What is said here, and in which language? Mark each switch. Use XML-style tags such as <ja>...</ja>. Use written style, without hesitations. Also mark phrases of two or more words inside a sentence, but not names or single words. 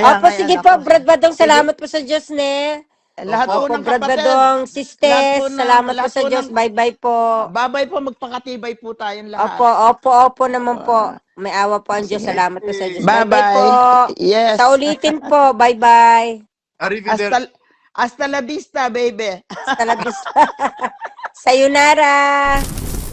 <tl>Opo, sige po, Brad Badong. Salamat po sa Diyos, ne. Lahat po Opo, ng Brad kapatid. Badong, Lahat sisters, po ng- salamat po lahat sa po Diyos. ng- Bye-bye po. Babay po, magpakatibay po tayong lahat. Opo naman po. May awa po ang Diyos. Sige. Salamat po sa Diyos. Bye-bye. Bye-bye po. Yes. Sa ulitin po. Bye-bye.</tl> <it>Arrivederci.</it> <es>Hasta la vista, baby. Hasta la vista. Sayonara.</es>